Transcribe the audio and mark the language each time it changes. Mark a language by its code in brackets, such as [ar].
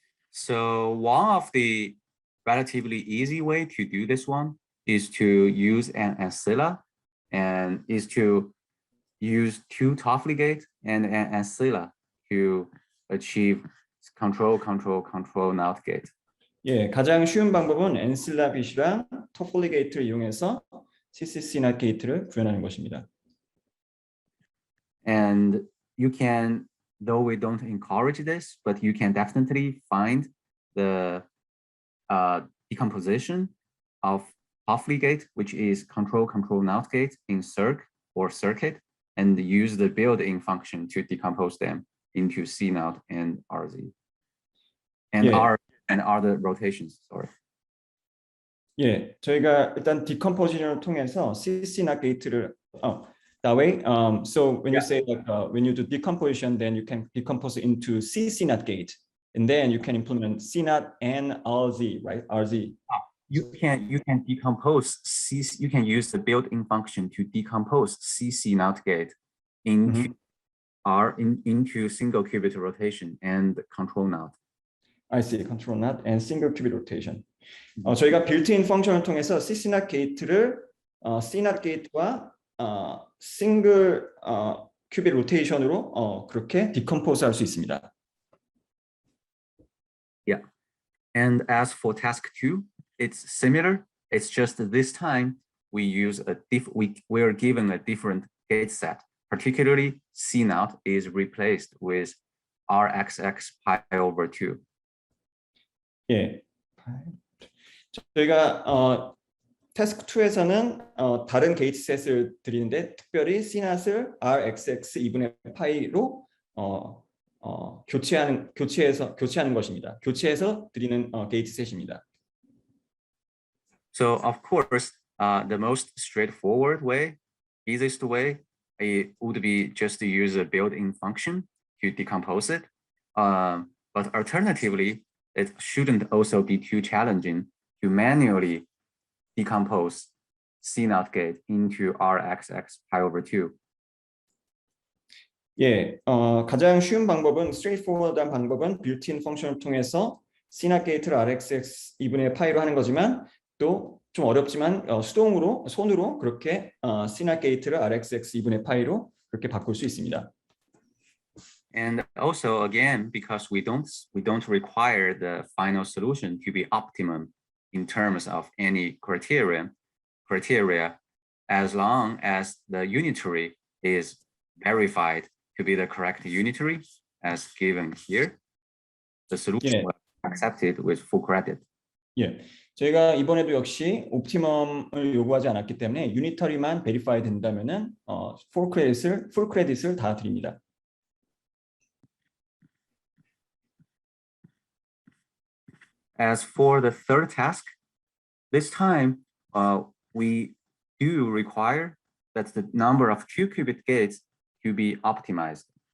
[en] So one of the relatively easy way to do this one is to use an ancilla and is to use 2 Toffoli gate and an ancilla to achieve control NOT gate. [ko] 예, 가장 쉬운 방법은 엔실라 빛이랑 토폴리 게이트를 이용해서 CCC NOT 게이트를 구현하는 것입니다. [en] And you can, though we don't encourage this, but you can definitely find the decomposition of Toffoli gate, which is control NOT gate in circ or circuit, and use the built-in function to decompose them into C NOT and RZ and Yeah. R and other rotations. Sorry. [ko] 예, 저희가 일단 디컴포지션을 통해서 CC NOT 게이트를 [en] that way. So when you say like when you do decomposition, then you can decompose into CC NOT gate, and then you can implement C NOT and RZ, right? RZ. You can decompose CC. You can use the built-in function to decompose CC NOT gate into into single qubit rotation and control NOT. I see, control NOT and single qubit rotation. [ko] 저희가 built-in 펑션을 통해서 CC NOT 게이트를 C NOT 게이트와 싱글 큐빗 로테이션으로 그렇게 디컴포즈 할 수 있습니다. [en] Yeah, and as for task 2, it's similar. It's just this time we use we are given a different gate set. Particularly, C NOT is replaced with RXX pi over 2. [ko] 예, 저희가 태스크 2에서는 다른 게이트 셋을 드리는데 특별히 C NOT을 RXX 2분의 파이로 교체하는 것입니다. 교체해서 드리는 게이트 셋입니다. [en] So of course, the most straightforward way, easiest way, it would be just to use a built-in function to decompose it. But alternatively, it shouldn't also be too challenging to manually decompose C NOT gate into RXX pi over 2. [ko] 예, 가장 쉬운 방법은 straightforward한 방법은 built-in 펑션을 통해서 C NOT 게이트를 RXX 2분의 파이로 하는 거지만 또 좀 어렵지만 수동으로 손으로 그렇게 C나 게이트를 RxX 2분의 파이로 그렇게 바꿀 수 있습니다. [en] And also, again, because we don't require the final solution to be optimum in terms of any criteria, as long as the unitary is verified to be the correct unitary as given here, the solution will be accepted with full credit. [ko] 예, 저희가 이번에도 역시 옵티멈을 요구하지 않았기 때문에 유니터리만 베리파이 된다면은 풀 크레딧을 다 드립니다. [en] As for the third task, this time we do require that the number of two-qubit gates to be optimized.